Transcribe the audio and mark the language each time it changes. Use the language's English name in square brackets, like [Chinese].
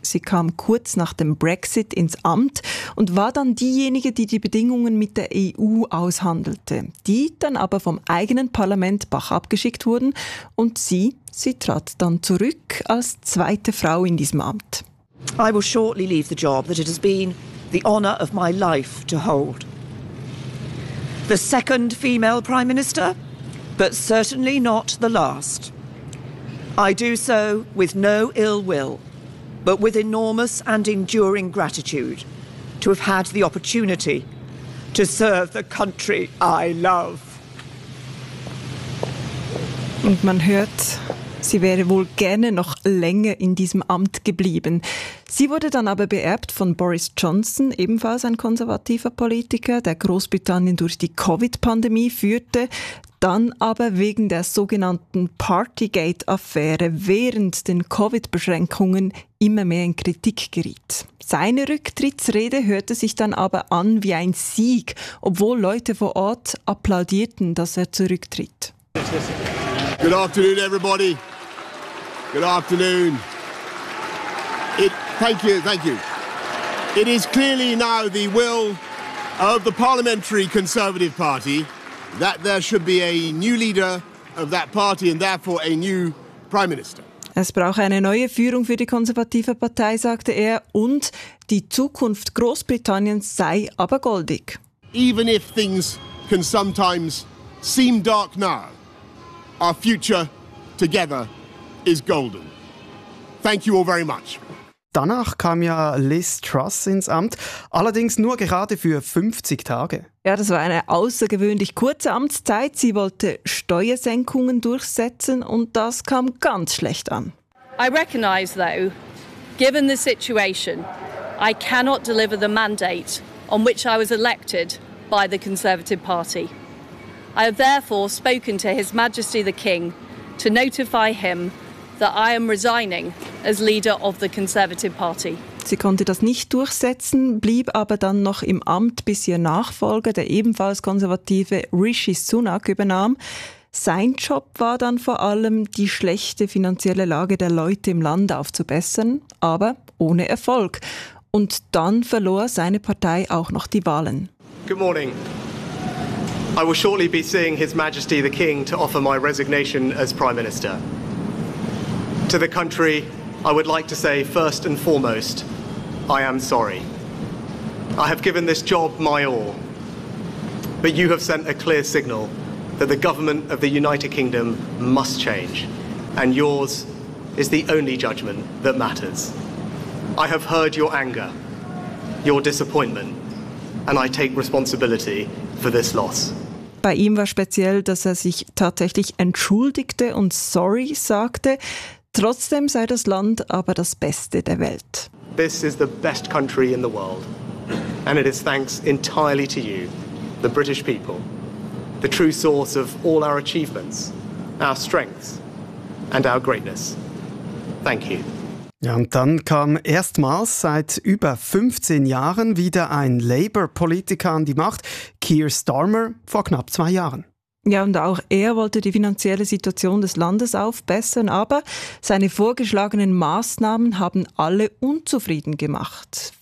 [German] Sie kam kurz nach dem Brexit ins Amt und war dann diejenige, die die Bedingungen mit der EU aushandelte, die dann aber vom eigenen Parlament Bach abgeschickt wurden. Und sie trat dann zurück als zweite Frau in diesem Amt. [English] I will shortly leave the job that it has been the honour of my life to hold. The second female Prime Minister, but certainly not the last. I do so with no ill will, but with enormous and enduring gratitude to have had the opportunity to serve the country I love. [German] Und man hört, sie wäre wohl gerne noch länger in diesem Amt geblieben. Sie wurde dann aber beerbt von Boris Johnson, ebenfalls ein konservativer Politiker, der Großbritannien durch die Covid-Pandemie führte, dann aber wegen der sogenannten Partygate-Affäre während den Covid-Beschränkungen immer mehr in Kritik geriet. Seine Rücktrittsrede hörte sich dann aber an wie ein Sieg, obwohl Leute vor Ort applaudierten, dass er zurücktritt. [English] Good afternoon, everybody. Good afternoon. Thank you. It is clearly now the will of the Parliamentary Conservative Party that there should be a new leader of that party and therefore a new Prime Minister. [German] Es brauche eine neue Führung für die konservative Partei, sagte er, und die Zukunft Großbritanniens sei aber goldig. [English] Even if things can sometimes seem dark now, our future together is golden. Thank you all very much. [German] Danach kam ja Liz Truss ins Amt, allerdings nur gerade für 50 Tage. Ja, das war eine außergewöhnlich kurze Amtszeit. Sie wollte Steuersenkungen durchsetzen und das kam ganz schlecht an. [English] I recognize though, given the situation, I cannot deliver the mandate on which I was elected by the Conservative Party. I have therefore spoken to His Majesty the King to notify him that I am resigning as leader of the Conservative Party. [German] Sie konnte das nicht durchsetzen, blieb aber dann noch im Amt, bis ihr Nachfolger, der ebenfalls Konservative Rishi Sunak, übernahm. Sein Job war dann vor allem, die schlechte finanzielle Lage der Leute im Land aufzubessern, aber ohne Erfolg. Und dann verlor seine Partei auch noch die Wahlen. [English] Good morning. I will shortly be seeing His Majesty the King to offer my resignation as Prime Minister. To the country, I would like to say first and foremost, I am sorry. I have given this job my all. But you have sent a clear signal that the government of the United Kingdom must change. And yours is the only judgment that matters. I have heard your anger, your disappointment, and I take responsibility for this loss. [German] Bei ihm war speziell, dass er sich tatsächlich entschuldigte und sorry sagte. Trotzdem sei das Land aber das Beste der Welt. [English] This is the best country in the world. And it is thanks entirely to you, the British people, the true source of all our achievements, our strengths and our greatness. Thank you. [German] Ja, und dann kam erstmals seit über 15 Jahren wieder ein Labour-Politiker an die Macht, Keir Starmer, vor knapp 2 Jahren. Ja, und auch er wollte die finanzielle Situation des Landes aufbessern, aber seine vorgeschlagenen Massnahmen haben alle unzufrieden gemacht.